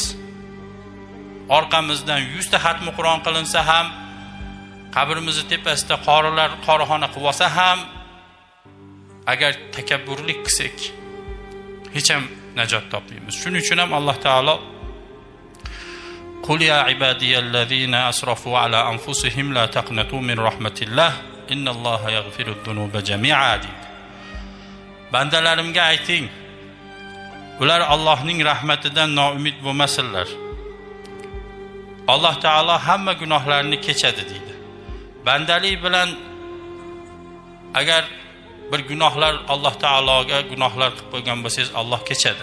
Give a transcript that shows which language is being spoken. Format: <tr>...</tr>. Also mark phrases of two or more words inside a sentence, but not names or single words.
<uz>Orqamizdan 100 ta xatmi Qur'on qilinsa ham, qabrimizni tepasida qorilar qorixona qilib olsa ham, agar takabburlik qilsak, hech ham najot topmaymiz. Shuning uchun ham Alloh taolo</uz> <ar>قل يا عبادي الذين أسرفوا على أنفسهم لا تقنطوا من رحمة الله إن الله يغفر الذنوب جميعا deydi.</ar> <uz>Bandalarimga ayting, ular Allohning rahmatidan noumid bo'lmasinlar. Alloh taolo hamma gunohlarni kechadi deydi. Bandalik bilan agar bir gunohlar Alloh taologa gunohlar qilib qo'ygan bo'lsangiz, Alloh kechadi.</uz>